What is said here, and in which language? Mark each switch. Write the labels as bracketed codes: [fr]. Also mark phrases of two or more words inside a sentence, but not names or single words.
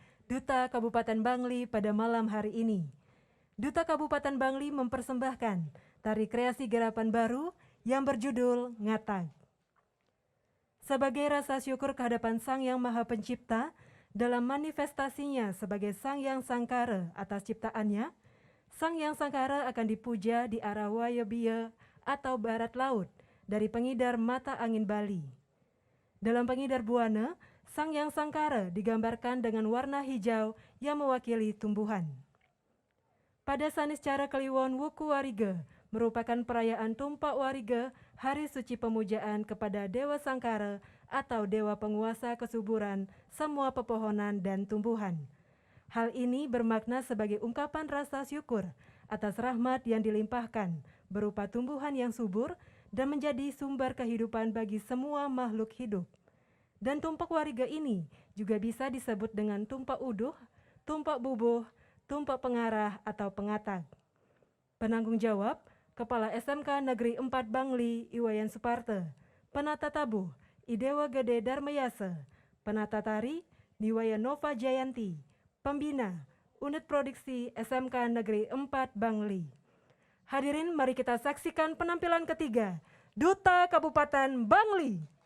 [id] Duta Kabupaten Bangli pada malam hari ini. Duta Kabupaten Bangli mempersembahkan tari kreasi garapan baru yang berjudul Ngatag. Sebagai rasa syukur kehadapan Sang Yang Maha Pencipta dalam manifestasinya sebagai Sang Yang Sangkara atas ciptaannya, Sang Yang Sangkara akan dipuja di arah Wayobia atau barat laut dari pengidar mata angin Bali. Dalam pengidar buana, Sang Yang Sangkara digambarkan dengan warna hijau yang mewakili tumbuhan. Pada sanis cara Kliwon Wuku Wariga merupakan perayaan Tumpak Wariga, hari suci pemujaan kepada Dewa Sangkara atau Dewa Penguasa Kesuburan semua pepohonan dan tumbuhan. Hal ini bermakna sebagai ungkapan rasa syukur atas rahmat yang dilimpahkan berupa tumbuhan yang subur dan menjadi sumber kehidupan bagi semua makhluk hidup. Dan tumpak wariga ini juga bisa disebut dengan tumpak uduh, tumpak bubuh, tumpak pengarah atau pengatag. Penanggung jawab, Kepala SMK Negeri 4 Bangli Iwayan Suparte, Penata Tabuh Idewa Gede Darmayasa, Penata Tari Niwaya Nova Jayanti, Pembina Unit Produksi SMK Negeri 4 Bangli. Hadirin, mari kita saksikan penampilan ketiga Duta Kabupaten Bangli.